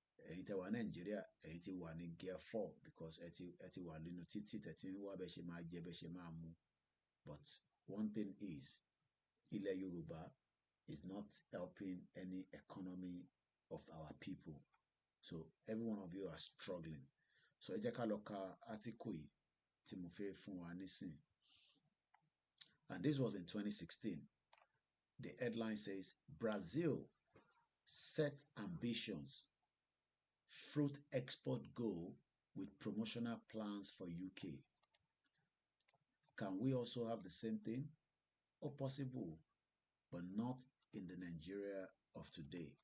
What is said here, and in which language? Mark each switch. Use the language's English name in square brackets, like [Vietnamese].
[Yoruba] Ẹ̀yin tẹ́ wà Nàìjíríà, ẹ̀yin ti wà ní [English] gear 4 because [Yoruba] ẹ ti wà nínú títì tẹ́ ti ń wá bẹ́ ṣe máa jẹ bẹ́ ṣe máa mu. [English] But one thing is, ilẹ̀ Yorùbá is not helping any economy of our people. So every one of you are struggling. [Yoruba] So ẹ jẹ́ ká lọ ka article yìí tí mo fẹ́ fún wa nísìn. [English] And this was in 2016. The headline says Brazil set ambitions, fruit export goal with promotional plans for UK. Can we also have the same thing? Or possible, but not in the Nigeria of today.